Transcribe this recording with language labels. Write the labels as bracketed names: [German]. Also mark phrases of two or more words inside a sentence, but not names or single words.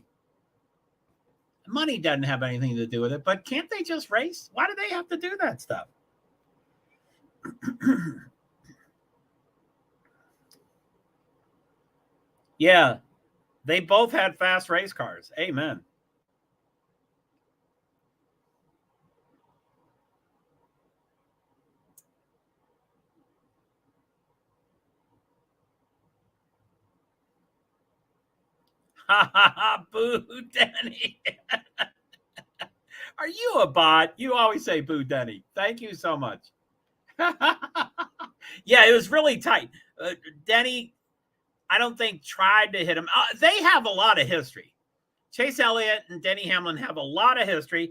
[English] Money doesn't have anything to do with it, but can't they just race? Why do they have to do that stuff? Yeah, they both had fast race cars. Amen. Ha ha ha, boo, Denny. Are you a bot? You always say boo, Denny. Thank you so much. Yeah, it was really tight. Denny, I don't think tried to hit him. They have a lot of history. Chase Elliott and Denny Hamlin have a lot of history.